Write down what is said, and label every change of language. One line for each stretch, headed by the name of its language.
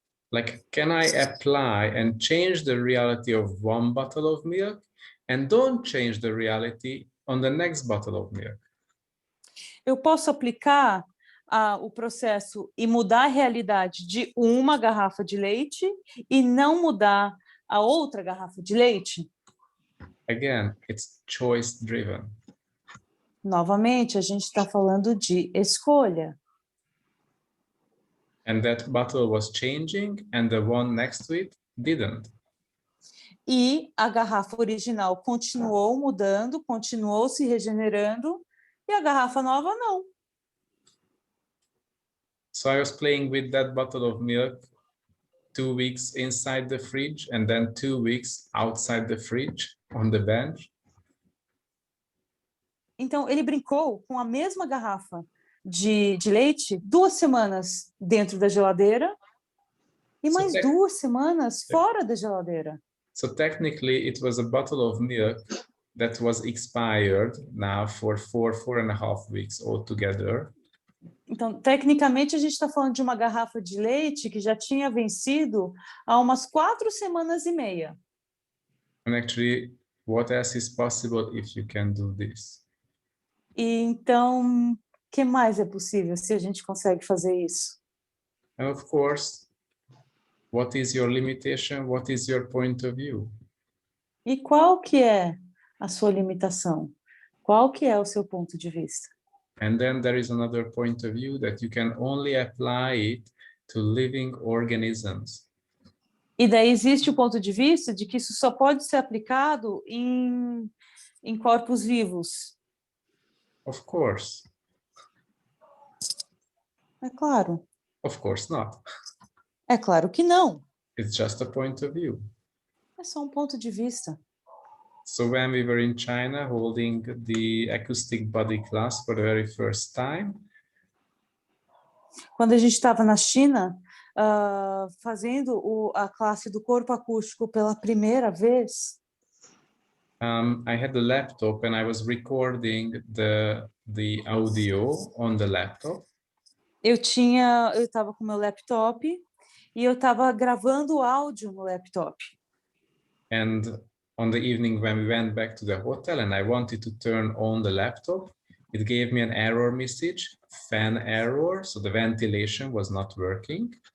English: Like, can I apply and change the reality of one bottle of milk and don't change the reality on the next bottle of milk?
Portuguese: Eu posso aplicar o processo e mudar a realidade de uma garrafa de leite e não mudar a outra garrafa de leite?
English: Again, it's choice driven.
Portuguese: Novamente, a gente está falando de escolha.
English: And that bottle was changing and the one next to it didn't.
Portuguese: E a garrafa original continuou mudando, continuou se regenerando, e a garrafa nova não.
English: So I was playing with that bottle of milk 2 weeks inside the fridge and then 2 weeks outside the fridge on the bench.
Portuguese: Então, ele brincou com a mesma garrafa de leite 2 semanas dentro da geladeira e mais 2 semanas fora da geladeira.
English: So technically, it was a bottle of milk that was expired now for 4.5 weeks altogether.
Portuguese: Então, tecnicamente, a gente está falando de uma garrafa de leite que já tinha vencido há umas 4 semanas e meia.
English: And actually, what else is possible if you can do this?
Portuguese: E então, o que mais é possível se a gente consegue fazer isso?
English: And of course, what is your limitation? What is your point of view?
Portuguese: E qual que é a sua limitação? Qual que é o seu ponto de vista?
English: And then there is another point of view that you can only apply it to living organisms.
Portuguese: E daí existe o ponto de vista de que isso só pode ser aplicado em corpos vivos.
English: Of course.
Portuguese: É claro.
English: Of course not.
Portuguese: É claro que não.
English: It's just a point of view.
Portuguese: É só um ponto de vista.
English: So when we were in China holding the acoustic body class for the very first time,
Portuguese: quando a gente estava na China, fazendo a classe do corpo acústico pela primeira vez,
English: I had the laptop and I was recording the audio on the laptop.
Portuguese: Eu estava com meu laptop e eu estava gravando o áudio no laptop.
English: And on the evening when we went back to the hotel and I wanted to turn on the laptop, it gave me an error message, fan error, so the ventilation was not working.